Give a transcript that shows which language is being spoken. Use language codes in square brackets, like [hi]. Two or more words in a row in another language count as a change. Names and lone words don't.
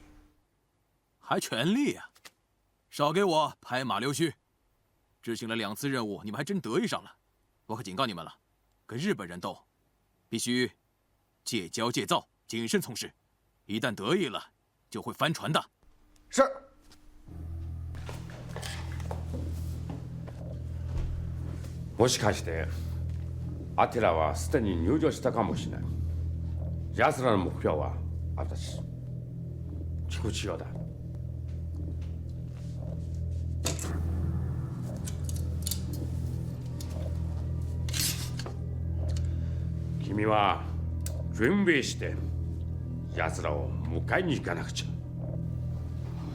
[zh] 还权利啊？少给我拍马溜须！执行了2次任务，你们还真得意上了。我可警告你们了，跟日本人斗，必须戒骄戒躁，谨慎从事。一旦得意了，就会翻船的。是。 [ja] もしかしてアテラはすでに入場したかもしれない。奴らの目標は私。菊千代だ。君は準備して奴らを迎えに行かなくちゃ。